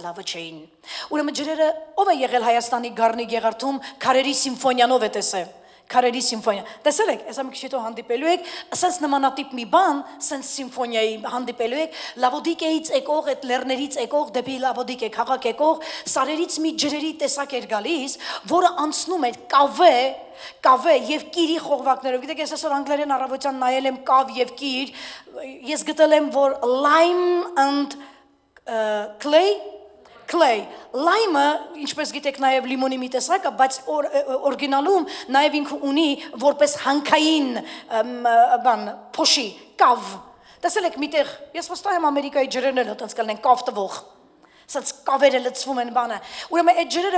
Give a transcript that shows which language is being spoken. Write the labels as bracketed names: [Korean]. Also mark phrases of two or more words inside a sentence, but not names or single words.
[Armenian] լավը չէին։ Ուրեմն ջրերը ով է եղել Հայաստանի Գառնի Գեղարդում քարերի սիմֆոնիանով է տեսել։ Քարերի սիմֆոնիա։ Տեսել եք, այսա մի քիչ հետո հանդիպելու եք, ասենց նմանատիպ մի բան, ասենց սիմֆոնիայի հանդիպելու եք, Լավոդիկեից եկող, այդ լեռներից եկող դեպի Լավոդիկե քաղաք եկող, սարերից մի ջրերի տեսակ էր գալիս, որը անցնում էր կավե եւ կիրի խողովակներով։ Գիտեք, ես այսօր անգլերեն առավոտյան նայել եմ կավ եւ կիր, ես գտել եմ, որ [English] lime and clay lime- [Armenian] ը, ինչպես գիտեք, նաև լիմոնի մի տեսակ է, բայց օրիգինալում նաև ինքը ունի որպես հանքային փոշի, կավ։ Տեսել եք միտեղ, ես վստահ եմ Ամերիկայի ջրերն էլ այդպես կլինեն կավ տվող։ Սենց կավերը լցվում են բանը։ Ուրեմն այդ ջրերը